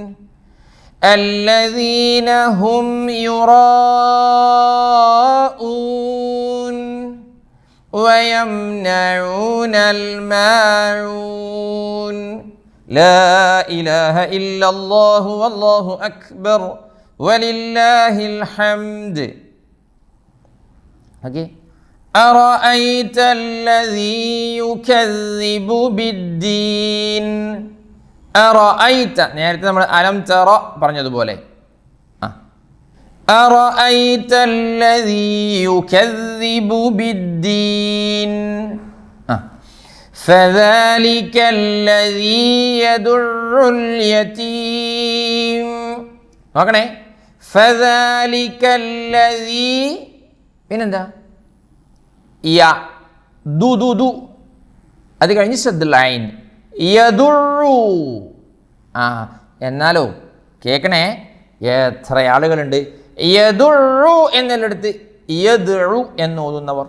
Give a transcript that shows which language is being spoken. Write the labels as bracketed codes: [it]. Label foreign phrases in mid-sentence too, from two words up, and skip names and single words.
[ar] الذين هم يراءون ويمنعون الماعون لا إله إلا الله والله أكبر ولله الحمد. Okay. أرأيت الذي يكذب بالدين. أرأيت [ml] നേരത്തെ നമ്മൾ അലം തറ പറഞ്ഞതുപോലെ [ar] أرأيت الذي يكذب بالدين فذلك الذي يدع اليتيم. [ml] നോക്കണേ, [ar] فذلك الذي [ml] പിന്നെന്താ ദു അത് കഴിഞ്ഞ് ശ്രദ്ധുൽ ഐൻ യദുഉ. എന്നാലോ കേൾക്കണേ, എത്ര ആളുകളുണ്ട് യദുഉ എന്നുള്ളിടത്ത് യദ്ഉ എന്ന് ഓതുന്നവർ.